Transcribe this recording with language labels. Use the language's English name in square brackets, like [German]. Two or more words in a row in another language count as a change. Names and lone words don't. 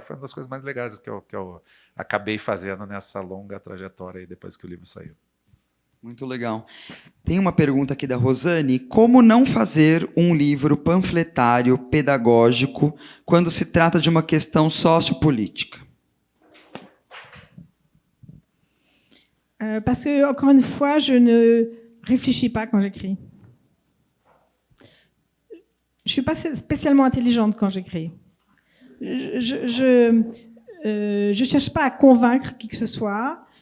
[Portuguese] Foi uma das coisas mais legais que eu acabei fazendo nessa longa trajetória aí, depois que o livro saiu. Muito legal. Tem uma pergunta aqui da Rosane. Como não fazer um livro panfletário pedagógico quando se trata de uma questão sociopolítica? [French] Parce que, encore une fois, je ne réfléchis pas quand j'écris. Je suis pas spécialement intelligente quand j'écris. Je cherche pas à convaincre qui que ce soit.